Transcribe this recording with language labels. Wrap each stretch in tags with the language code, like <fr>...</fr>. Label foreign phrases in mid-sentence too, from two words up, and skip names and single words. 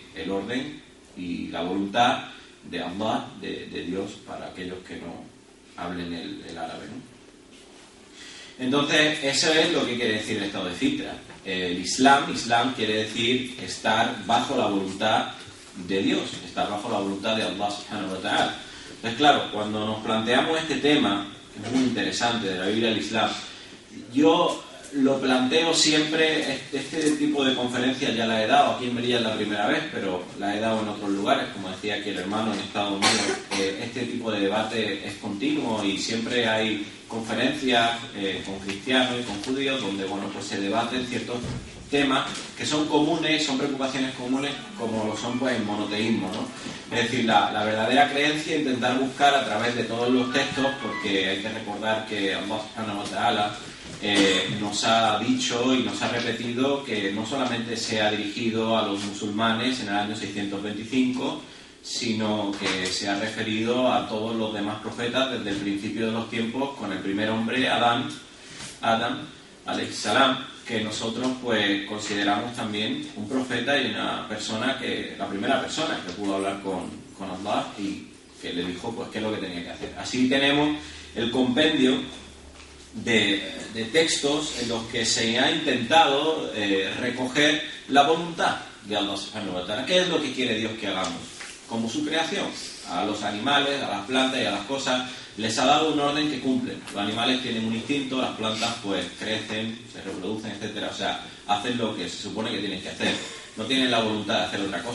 <es>El orden y la voluntad de Allah, de Dios, para aquellos que no hablen el árabe, ¿no? Entonces, eso es lo que quiere decir el estado de fitra. El Islam quiere decir estar bajo la voluntad de Dios, estar bajo la voluntad de</es> <ar>الله سبحانه وتعالى.</ar> <es>Entonces, claro, cuando nos planteamos este tema, que es muy interesante, de la Biblia del Islam, yo lo planteo siempre, este tipo de conferencias ya la he dado, aquí en Melilla es la primera vez, pero la he dado en otros lugares, como decía aquí el hermano en Estados Unidos, este tipo de debate es continuo y siempre hay conferencias con cristianos y con judíos donde, bueno, pues se debaten ciertos temas que son comunes, son preocupaciones comunes, como lo son pues el monoteísmo, ¿no? Es decir, la verdadera creencia, intentar buscar a través de todos los textos, porque hay que recordar que</es> <ar>الله سبحانه وتعالى</ar> <es>nos ha dicho y nos ha repetido que no solamente se ha dirigido a los musulmanes en el año 625, sino que se ha referido a todos los demás profetas desde el principio de los tiempos, con el primer hombre, Adán</es> <ar>عليه السلام,</ar> <es>que nosotros pues consideramos también un profeta y una persona que, la primera persona que pudo hablar con Allah y que le dijo pues qué es lo que tenía que hacer. Así tenemos el compendio de textos en los que se ha intentado recoger la voluntad de</es> <ar>الله سبحانه وتعالى.</ar> <es>¿Qué es lo que quiere Dios que hagamos? Como su creación, a los animales, a las plantas y a las cosas les ha dado un orden que cumplen. Los animales tienen un instinto, las plantas pues crecen, se reproducen, etcétera. O sea, hacen lo que se supone que tienen que hacer. No tienen la voluntad de hacer otra cosa.</es>